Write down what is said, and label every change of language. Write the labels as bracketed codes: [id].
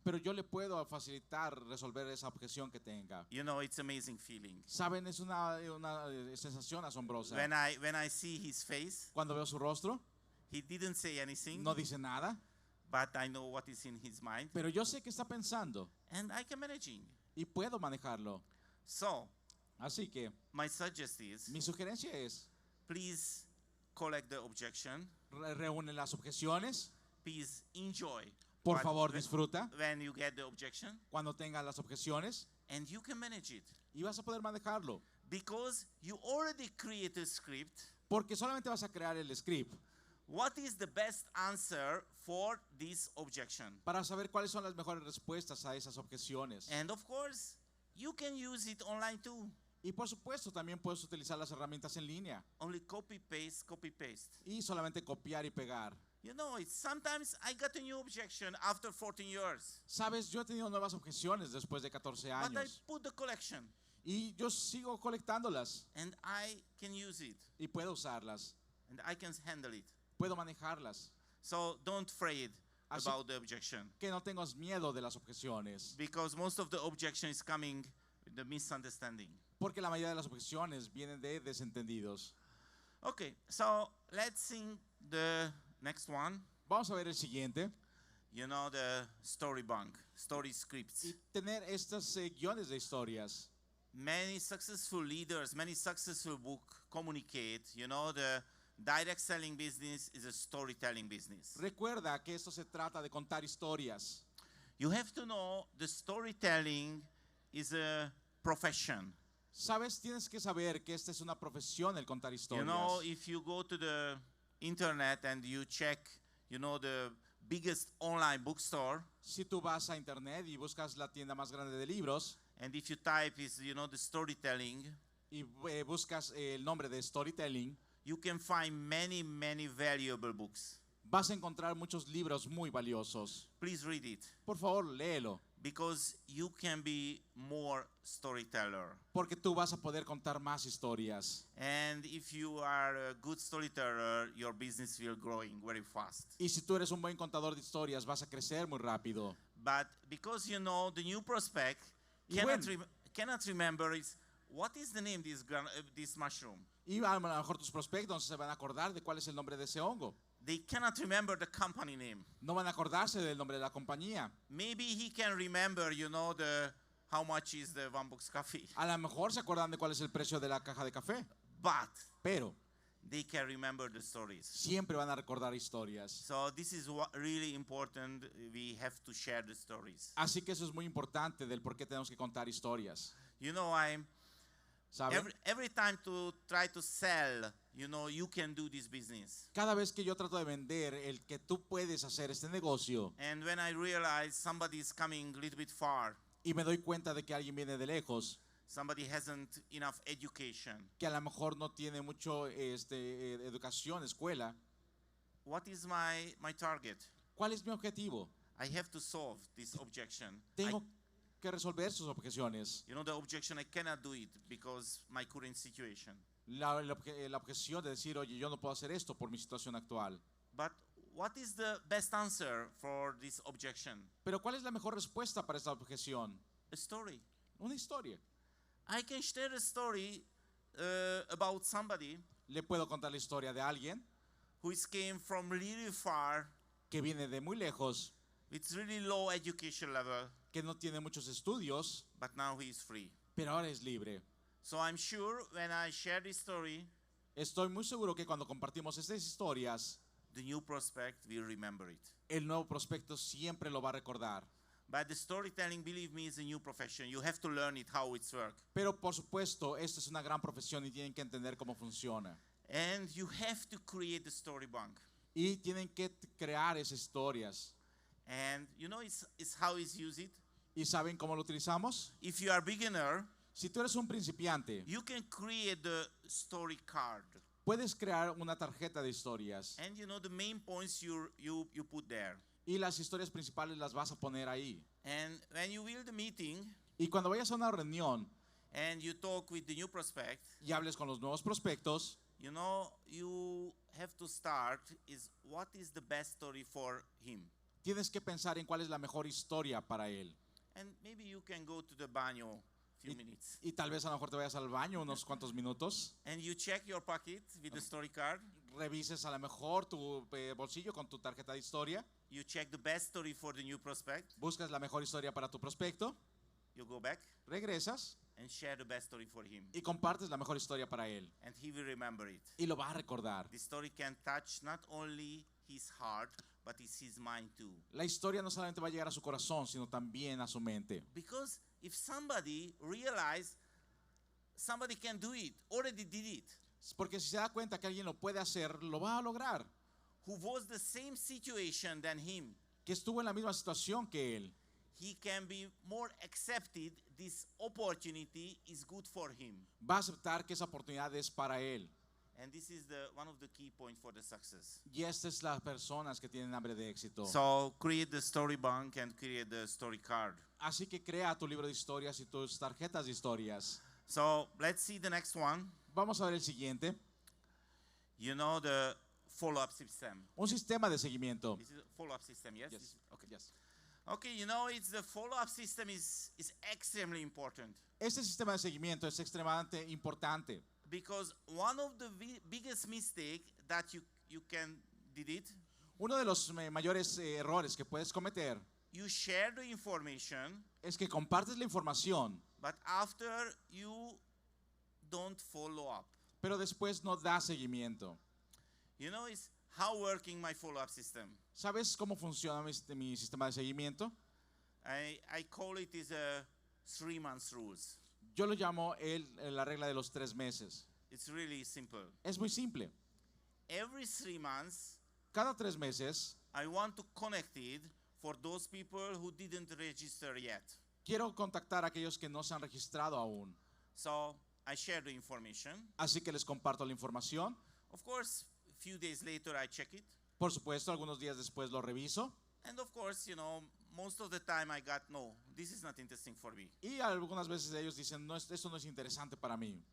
[es] pero yo le puedo facilitar resolver esa objeción que tenga. [en] You know, it's amazing feeling. [es] Saben, es una sensación asombrosa. [en] When I see his face, [es] Cuando veo su rostro, [en] he didn't say anything, [es] no dice nada, [en] but I know what is in his mind, [es] pero yo sé qué está pensando [en] and I can manage it. [es] y puedo manejarlo. [en] So, [es] Así que [en] my suggestion is, [es] mi sugerencia es, [en] please collect the objection. [es] reúne las objeciones, [en] Please enjoy. [es] por [en] what- [es] favor [en] when- [es] disfruta [en] when you get the objection, [es] cuando tenga las objeciones [en] and you can manage it, [es] y vas a poder manejarlo. [en] because you already created a script. [es] Porque solamente vas a crear el script [en] What is the best answer for this objection? [es] para saber cuáles son las mejores respuestas a esas objeciones. [en] And of course, you can use it online too. [es] Y por supuesto también puedes utilizar las herramientas en línea [en] Only copy paste. [es] y solamente copiar y pegar. [en] You know, sometimes I got a new objection after 14 years, [es] Sabes, yo he tenido nuevas objeciones después de 14 [en] but I [es] años [en] put the collection [es] y yo sigo colectándolas [en] and I can use it [es] y puedo usarlas, [en] and I can handle it. [es] puedo manejarlas. [en] So don't afraid [es] Así- [en] about the objection, [es] Que no tengas miedo de las objeciones, [en] because most of the objection is coming with the misunderstanding. [es] porque la mayoría de las objeciones vienen de desentendidos. [en] Okay, so let's sing the next one. [es] Vamos a ver el siguiente. [en] You know, the story bank, story scripts. [es] Y tener estos guiones de historias. [en] Many successful leaders, many successful book communicate, you know, the direct selling business is a storytelling business. [es] Recuerda que esto se trata de contar historias. [en] You have to know the storytelling is a profession. [es] Sabes, tienes que saber que esta es una profesión, el contar [en] You [es] historias. [en] know, if you go to the internet and you check, you know, the biggest online bookstore, [es] Si tú vas a internet y buscas la tienda más grande de libros [en] and if you type is, you know, the storytelling, [es] y buscas el nombre de storytelling, [en] you can find many, many valuable books. [es] vas a encontrar muchos libros muy valiosos. [en] Please read it, [es] Por favor, léelo, [en] because you can be more storyteller. [es] porque tú vas a poder contar más historias. [en] And if you are a good storyteller, your business will growing very fast. [es] Y si tú eres un buen contador de historias, vas a crecer muy rápido. [en] But because you know the new prospect [es] Y [en] cannot remember is what is the name this mushroom. [es] Y a lo mejor tus prospectos se van a acordar de cuál es el nombre de ese hongo. [en] They cannot remember the company name. [es] No van a acordarse del nombre de la compañía. [en] Maybe he can remember, you know, how much is the one box coffee. [es] A lo mejor se acuerdan de cuál es el precio de la caja de café. [en] But [es] Pero [en] they can remember the stories. [es] siempre van a recordar historias. [en] So this is what really important. We have to share the stories. [es] Así que eso es muy importante del por qué tenemos que contar historias. [en] You know, [es] ¿Saben? [en] every time to try to sell, you know, you can do this business. [es] Cada vez que yo trato de vender el que tú puedes hacer este negocio [en] And when I realize somebody is coming a little bit far, [es] y me doy cuenta de que alguien viene de lejos, [en] somebody hasn't enough education, [es] que a lo mejor no tiene mucho educación, escuela, [en] what is my target? [es] ¿cuál es mi objetivo? [en] I have to solve this objection. [es] Tengo que resolver sus objeciones. [en] You know, the objection, I cannot do it because my current situation. [es] La objeción de decir, oye, yo no puedo hacer esto por mi situación actual. [en] But what is the best answer for this objection? [es] Pero ¿cuál es la mejor respuesta para esta objeción? [en] A story. [es] Una historia. [en] I can share a story about somebody [es] Le puedo contar la historia de alguien [en] who is came from really far [es] que viene de muy lejos, [en] with really low education level, [es] que no tiene muchos estudios, [en] but now he is free. [es] pero ahora es libre. [en] So I'm sure when I share this story, [es] Estoy muy seguro que cuando compartimos estas historias, [en] the new prospect will remember it. [es] el nuevo prospecto siempre lo va a recordar. [en] But the storytelling, believe me, is a new profession. You have to learn it, how it's work. [es] Pero por supuesto, esto es una gran profesión y tienen que entender cómo funciona. [en] And you have to create the story bank. [es] Y tienen que crear esas historias. [en] And you know, it's how it's used. [es] ¿Y saben cómo lo utilizamos? [en] If you are beginner, [es] Si tú eres un principiante, [en] you can create the story card. [es] puedes crear una tarjeta de historias. [en] And you know, the main points you put there. [es] Y las historias principales las vas a poner ahí. [en] And when you will the meeting [es] Y cuando vayas a una reunión [en] and you talk with the new prospect, [es] y hables con los nuevos prospectos, [en] you know, you have to start is what is the best story for him. [es] tienes que pensar en cuál es la mejor historia para él. [en] And maybe you can go to the baño few minutes. [es] Y tal vez a lo mejor te vayas al baño unos cuantos minutos, [en] And you check your pocket with the story card. [es] revises a lo mejor tu bolsillo con tu tarjeta de historia, [en] You check the best story for the new prospect. [es] buscas la mejor historia para tu prospecto, [en] You go back [es] regresas [en] and share the best story for him. [es] y compartes la mejor historia para él. [en] And he will remember it. [es] Y lo va a recordar. [en] The story can touch not only his heart, but it's his mind too. [es] La historia no solamente va a llegar a su corazón, sino también a su mente. [en] Because if somebody realize somebody can do it, already did it, [es] Porque si se da cuenta que alguien lo puede hacer, lo va a lograr. [en] who was the same situation than him, [es] Que estuvo en la misma situación que él. [en] he can be more accepted. This opportunity is good for him. [es] Va a aceptar que esa oportunidad es para él. [en] And this is one of the key points for the success. [es] Y estas es las personas que tienen hambre de éxito. [en] So create the story bank and create the story card. [es] Así que crea tu libro de historias y tus tarjetas de historias. [en] So let's see the next one. [es] Vamos a ver el siguiente. [en] You know the follow-up system. [es] Un sistema de seguimiento. [en] This is a follow-up system, yes? Yes. Okay. Yes. Okay, you know, it's the follow-up system is extremely important [es] Este sistema de seguimiento es extremadamente importante. [en] because one of the biggest mistake that you can did it [es] Uno de los mayores errores que puedes cometer [en] you share the information, [es] es que compartes la información, [en] but after you don't follow up. [es] pero después no das seguimiento. [en] You know, it's how working my follow-up system. [es] ¿Sabes cómo funciona mi sistema de seguimiento? [en] I call it is a 3 months rules. [es] Yo lo llamo la regla de los 3 meses. [en] It's really simple. [es] Es muy simple. [en] Every 3 months, [es] Cada 3 meses [en] I want to connect it for those people who didn't register yet. [es] quiero contactar a aquellos que no se han registrado aún. [en] So I share the information. [es] Así que les comparto la información. [en] Of course, a few days later I check it. [es] Por supuesto, algunos días después lo reviso. [en] And of course, you know, most of the time I got, no, this is not interesting for me. [es] Y algunas veces ellos dicen, no, esto no es interesante para mí.